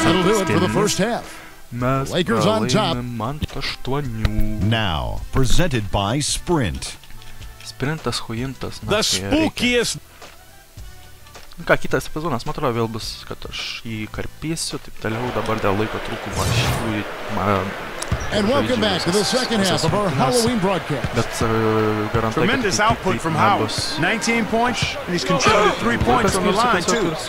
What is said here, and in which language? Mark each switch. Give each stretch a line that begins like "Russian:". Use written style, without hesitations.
English: That'll do it for the first half. Lakers on top. Now, presented by Sprint. Sprintas, huintas. The spookiest.
Lithuanian: Ką, kitas epizodas, man atrodo, vėl bus, kad aš jį karpysiu, taip toliau dabar dėl laiko trūkumo aš jį
English: And welcome back to the second half of our Halloween broadcast. Tremendous output from Howard. 19 points, and he's contributed 3 points from the line, too.